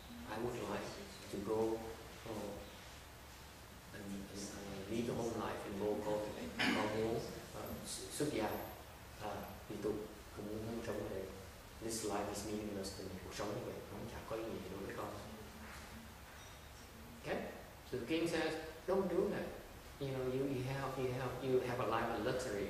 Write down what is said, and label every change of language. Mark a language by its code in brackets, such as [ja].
[en] I would like to go and live the whole life and go cultivate. [vi] Con muốn xuất gia, đi tu, không muốn sống ở đây. [en] This life is meaningless to me. [vi] Cuộc sống như vậy không chả có ý nghĩa đối với con. [en] Okay? So the king says, don't do that. You know, you have a life of luxury.